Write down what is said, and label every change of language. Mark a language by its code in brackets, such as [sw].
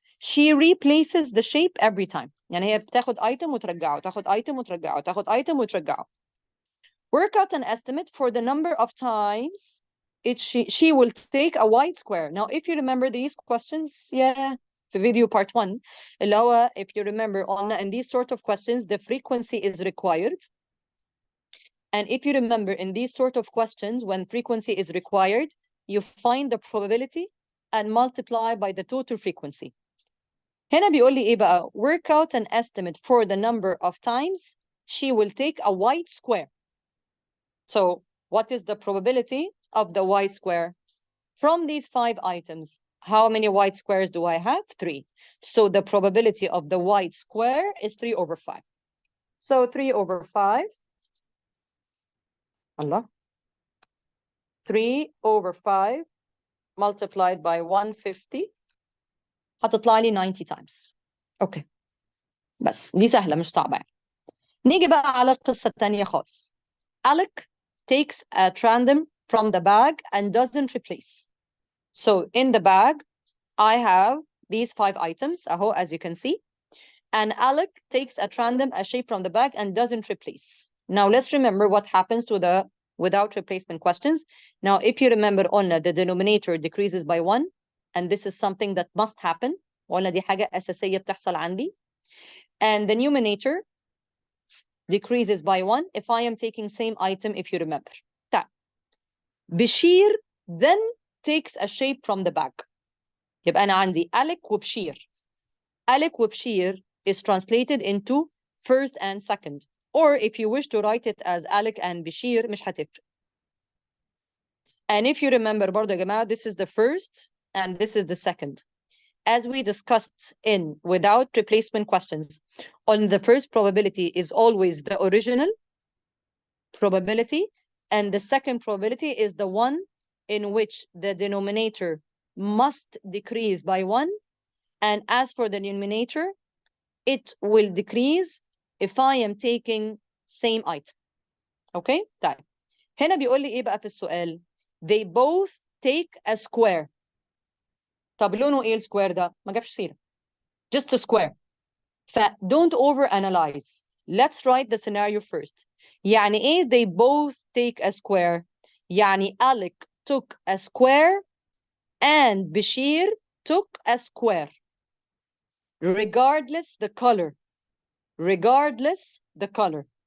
[en] She replaces the shape every time. [ar] يعني هي بتاخد item وترجعه, تاخد item وترجعه, تاخد item وترجعه. [en] Work out an estimate for the number of times she will take a white square. Now, if you remember these questions, في video part 1, [ar] اللي هو, [en] if you remember, in these sort of questions, the frequency is required. And if you remember, in these sort of questions, when frequency is required, you find the probability and multiply by the total frequency. [ar] هنا بيقول لي إيه بقى? [en] Work out an estimate for the number of times she will take a white square. So, what is the probability of the white square? From these 5 items, how many white squares do I have? 3. So the probability of the white square is 3 over 5. So 3 over 5. Allah. 3 over 5 multiplied by 150 [ar] هتطلع لي [en] 90 times. [ar] Okay. بس دي سهلة مش صعبة. نيجي بقى على القصة الثانية خالص. [en] Alec takes at random from the bag and doesn't replace. So in the bag, I have these 5 items, as you can see. And Alec takes at random a shape from the bag and doesn't replace. Now let's remember what happens to the without replacement questions. Now, if you remember, the denominator decreases by 1, and this is something that must happen. [ar] دي حاجة أساسية بتحصل عندي. [en] And the numerator decreases by 1 if I am taking same item, if you remember. Bashir then takes a shape from the bag. [ar] يبقى أنا عندي Alec وبشير. [en] Alec وبشير is translated into first and second. Or if you wish to write it as Alec and Bashir, [ar] مش هتفرق. [en] And if you remember [ar] برضه يا جماعة, [en] this is the first and this is the second. As we discussed in without replacement questions, on the first probability is always the original probability, and the second probability is the one in which the denominator must decrease by 1, and as for the numerator, it will decrease if I am taking same item. Okay? طيب. [ar] هنا بيقول لي إيه بقى في السؤال؟ [en] They both take a square. [ar] طب لونه إيه السكوير ده؟ ما جابش سيرة. [en] Just a square. don't overanalyze. Let's write the scenario first. [ar] يعني إيه [en] they both take a square? يعني Alec took a square and Bashir took a square. Regardless the color. Regardless the color.